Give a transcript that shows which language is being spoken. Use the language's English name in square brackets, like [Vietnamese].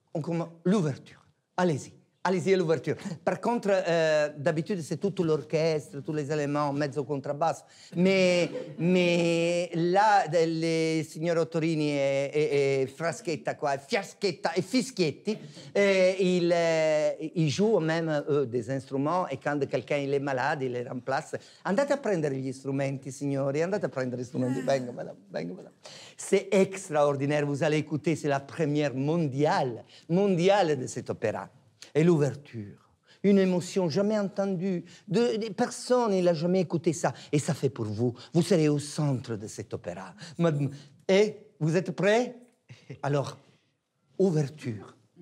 [French] On commence l'ouverture. Allez-y. Allez-y à l'ouverture. Par contre, d'habitude, c'est tout l'orchestre, tous les éléments, [Italian] mezzo contrabasso. [French] Mais là, les signori Ottorini et Fraschetta, quoi, Fiaschetta et Fischietti, ils jouent même, eux, des instruments. Et quand quelqu'un il est malade, il les remplace. [Italian] Andate a prendere gli strumenti, signori. Andate a prendere gli strumenti. [French] Venga, madame. C'est extraordinaire. Vous allez écouter, c'est la première mondiale de cet opéra. Et l'ouverture, une émotion jamais entendue. Personne n'a jamais écouté ça. Et ça fait pour vous. Vous serez au centre de cet opéra. Et vous êtes prêts? Alors, ouverture.